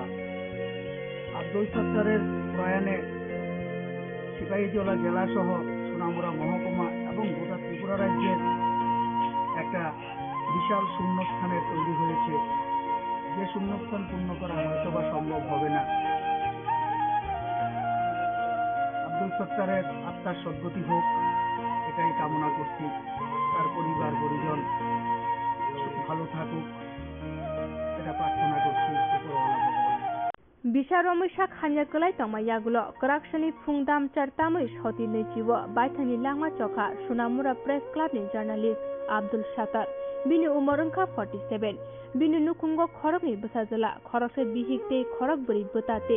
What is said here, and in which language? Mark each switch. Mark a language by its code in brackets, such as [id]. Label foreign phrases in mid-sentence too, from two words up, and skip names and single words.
[bn] আব্দুল সত্তারের প্রয়াণে সিপাহীজলা জেলা সহ সোনামুড়া মহকুমা এবং গোটা ত্রিপুরা রাজ্যের একটা বিশাল শূন্যস্থানের তৈরি হয়েছে, যে শূন্যস্থান পূর্ণ করা হয়তো বা সম্ভব হবে না। আব্দুল সত্তারের আত্মার সদ্গতি হোক এটাই কামনা করছি। তার পরিবার পরিজন ভালো থাকুক এটা প্রার্থনা করছি উপরওয়ালা ভগবান। [trp] Bisharomishak hanyakulai tamayagulo Karaksani Pungdam Chartamai Shoti Nechiwo Baithani Lama Chokha Sunamura Press Club ni journalist Abdul Sattar Bini Umorungka 47 Bini Nukungo Khorokni Busazala Khorokse Bihikte Khorok Buri Butate